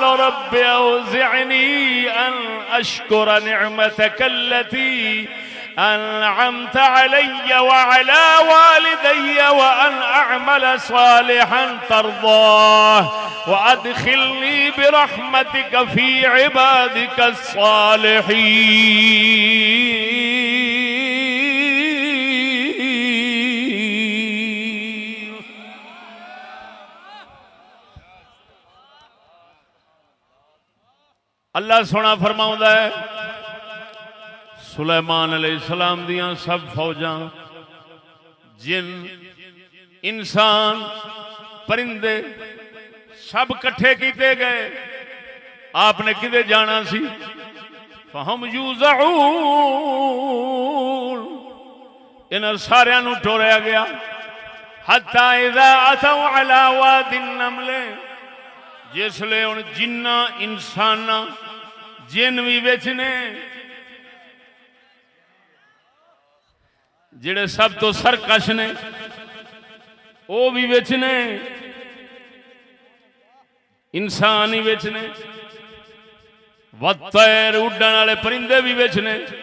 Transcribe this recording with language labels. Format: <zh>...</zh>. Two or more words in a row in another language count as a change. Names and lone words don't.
<ar>رب أوزعني أن أشكر نعمتك التي أنعمت علي وعلى والدي وأن أعمل صالحا ترضاه وأدخلني برحمتك في عبادك</ar> <pa>الصالحين اللہ سوہنا فرماؤندا ہے سلیمان علیہ السلام دیاں سب فوجاں جن انسان پرندے سب کٹھے کیے گئے آپنے کدھے جانا سی فہم یوزعون انہاں ساریاں نوں ٹوریا گیا</pa> <ar>حتى إذا أتوا على واد النمل</ar> <pa>جسلے ہن جناں انساناں جن بھی وچ نے جہڑے سب تو سرکش نے وہ بھی وچ نے انسان ہی وچ نے والطیر اڈن والے پرندے بھی وچ نے</pa>